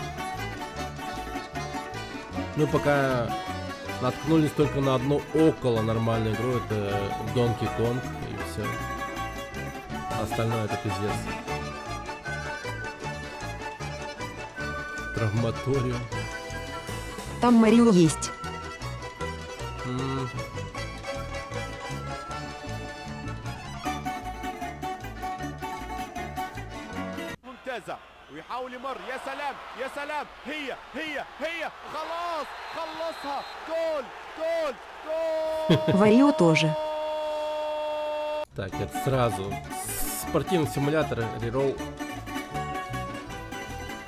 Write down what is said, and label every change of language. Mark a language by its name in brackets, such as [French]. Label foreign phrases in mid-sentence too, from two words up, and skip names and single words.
[Russian] Мы пока наткнулись только на одну около нормальную игру, это Donkey Kong, и все. Остальное это пиздец. Травматориум. Там Марио есть. [Arabic] ممتازة ويحاول يمر يا سلام يا سلام هي خلاص خلصها جول جول جول [Russian] Варио тоже. Так, это сразу. Спортивный симулятор, реролл.